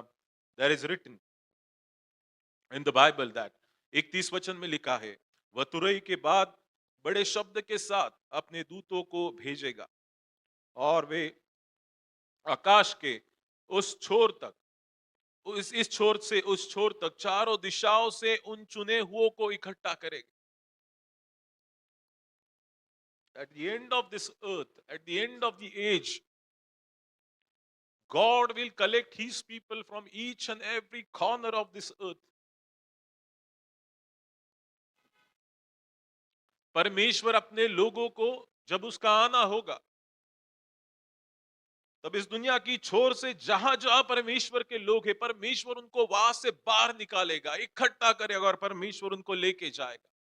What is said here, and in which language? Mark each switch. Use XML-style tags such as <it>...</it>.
<en>there is written in the Bible that,</en> <hi>31 वचन में लिखा है, वह तुरई के बाद बड़े शब्द के साथ अपने दूतों को भेजेगा, और वे आकाश के उस छोर तक, इस छोर से उस छोर तक चारों दिशाओं से उन चुने हुओं को इकट्ठा करेगा।</hi> <en>At the end of this earth, at the end of the age, God will collect his people from each and every corner of this earth.</en> <hi>परमेश्वर अपने लोगों को जब उसका आना होगा, तब इस दुनिया की छोर से जहां जहां परमेश्वर के लोग हैं, परमेश्वर उनको वहां से बाहर निकालेगा, इकट्ठा करेगा, और परमेश्वर उनको लेके जाएगा।</hi>